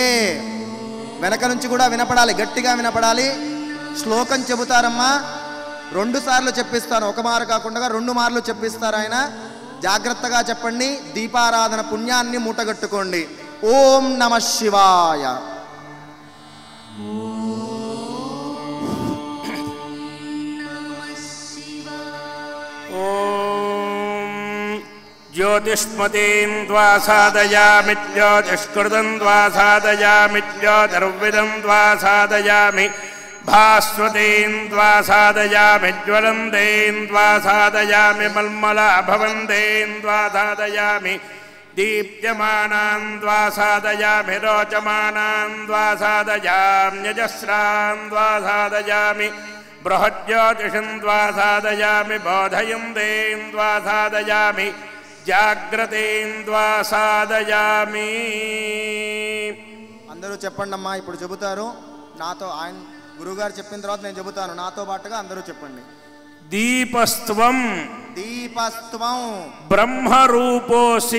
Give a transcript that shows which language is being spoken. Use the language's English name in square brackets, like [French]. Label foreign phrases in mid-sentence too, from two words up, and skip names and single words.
[Telugu] వెనక నుంచి కూడా వినపడాలి, గట్టిగా వినపడాలి. శ్లోకం చెబుతారమ్మా. 2 సార్లు చెప్పిస్తాను, ఒక మారు కాకుండా 2 మార్లు చెప్పిస్తారు ఆయన. జాగ్రత్తగా చెప్పండి. దీపారాధన పుణ్యాన్ని మూటగట్టుకోండి. [Sanskrit] ఓం నమః శివాయ. ज्योतिष्मतीं द्वा साधयामि ज्योतिष्कृतं द्वा साधयामि ज्योतिर्विदं द्वा साधयामि भास्वतीं द्वा साधयामि ज्वलन्तीं द्वा साधयामि मल्मलाभवन्तीं द्वा साधयामि दीप्यमानां द्वा साधयामि रोचमानां द्वा साधयाम्यजस्रां द्वा साधयामि बृहज्योतिषं द्वा साधयामि बोधयन्तीं द्वा साधयामि జాగ్రత్తేం ద్వా సాధయామి. [Telugu] అందరూ చెప్పండి అమ్మా. ఇప్పుడు చెబుతారు నాతో. ఆయన గురువుగారు చెప్పిన తర్వాత నేను చెబుతాను, నాతో పాటుగా అందరూ చెప్పండి. [Sanskrit] దీపస్త్వం దీపస్త్వం బ్రహ్మరూపోసి